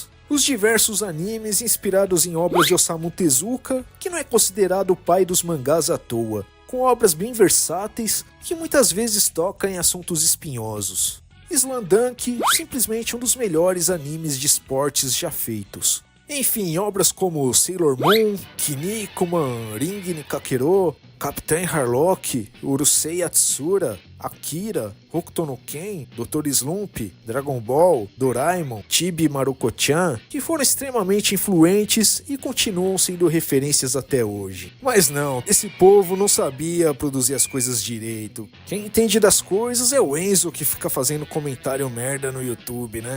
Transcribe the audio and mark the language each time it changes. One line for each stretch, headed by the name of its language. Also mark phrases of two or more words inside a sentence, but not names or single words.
Portuguese: Os diversos animes inspirados em obras de Osamu Tezuka, que não é considerado o pai dos mangás à toa, com obras bem versáteis que muitas vezes tocam em assuntos espinhosos. Slandunk, simplesmente um dos melhores animes de esportes já feitos. Enfim, obras como Sailor Moon, Kinnikuman, Ring ni Kakero, Capitã Harlock, Urusei Yatsura, Akira, Hokuto no Ken, Dr. Slump, Dragon Ball, Doraemon, Chibi Maruko-chan, que foram extremamente influentes e continuam sendo referências até hoje. Mas não, esse povo não sabia produzir as coisas direito. Quem entende das coisas é o Enzo, que fica fazendo comentário merda no YouTube, né?